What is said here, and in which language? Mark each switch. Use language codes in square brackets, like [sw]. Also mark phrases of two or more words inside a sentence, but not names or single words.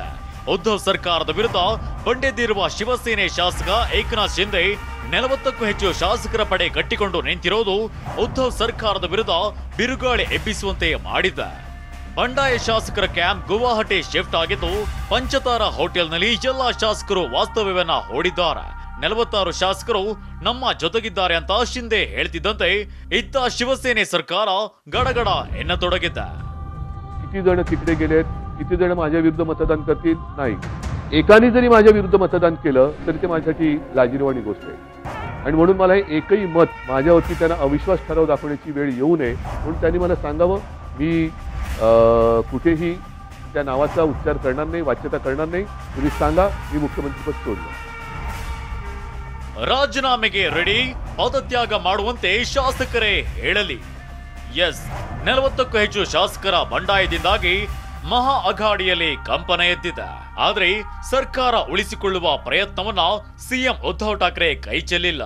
[kn] ಉದ್ಧವ್ ಸರ್ಕಾರದ ವಿರುದ್ಧ ಬಂಡೆದ್ದಿರುವ ಶಿವಸೇನೆ ಶಾಸಕ ಏಕನಾಥ್ ಶಿಂಧೆ 40ಕ್ಕೂ ಹೆಚ್ಚು ಶಾಸಕರ ಪಡೆ ಕಟ್ಟಿಕೊಂಡು ನಿಂತಿರೋದು ಉದ್ಧವ್ ಸರ್ಕಾರದ ವಿರುದ್ಧ ಬಿರುಗಾಳಿ ಎಬ್ಬಿಸುವಂತೆ ಮಾಡಿದೆ. ಬಂಡಾಯ ಶಾಸಕರ ಕ್ಯಾಂಪ್ ಗುವಾಹಟಿ ಶಿಫ್ಟ್ ಆಗಿದ್ದು, ಪಂಚತಾರ ಹೋಟೆಲ್ನಲ್ಲಿ ಎಲ್ಲಾ ಶಾಸಕರು ವಾಸ್ತವ್ಯವನ್ನ ಹೂಡಿದ್ದಾರೆ. 46 ಶಾಸಕರು ನಮ್ಮ ಜೊತೆಗಿದ್ದಾರೆ ಅಂತ ಶಿಂಧೆ ಹೇಳ್ತಿದ್ದಂತೆ ಇತ್ತ ಶಿವಸೇನೆ ಸರ್ಕಾರ ಗಡಗಡ ಎನ್ನತೊಡಗಿದ್ದ. [mr] किती जण तिकडे गेलेत, किती जण माझ्या विरुद्ध मतदान करतील नाही. एकाने जरी माझ्या विरुद्ध मतदान केलं तरी ते माझ्यासाठी लाजिरवाणी गोष्ट आहे. आणि म्हणून मला एकही मत माझ्यावरती त्यांना अविश्वास ठराव दाखवण्याची वेळ येऊ नये म्हणून त्यांनी मला सांगावं. मी कुठेही त्या नावाचा उच्चार करणार नाही, वाच्यता करणार नाही. तुम्ही सांगा मी मुख्यमंत्रीपद सोडलं. [kn] ರಾಜೀನಾಮೆಗೆ ರೆಡಿ, ಪದತ್ಯಾಗ ಮಾಡುವಂತೆ ಶಾಸಕರೇ ಹೇಳಲಿ. ಎಸ್, 40ಕ್ಕೂ ಹೆಚ್ಚು ಶಾಸಕರ ಬಂಡಾಯದಿಂದಾಗಿ ಮಹಾ ಅಘಾಡಿಯಲ್ಲಿ ಕಂಪನ ಎದ್ದಿದೆ. ಆದ್ರೆ ಸರ್ಕಾರ ಉಳಿಸಿಕೊಳ್ಳುವ ಪ್ರಯತ್ನವನ್ನ ಸಿಎಂ ಉದ್ಧವ್ ಠಾಕ್ರೆ ಕೈ ಚೆಲ್ಲಿಲ್ಲ.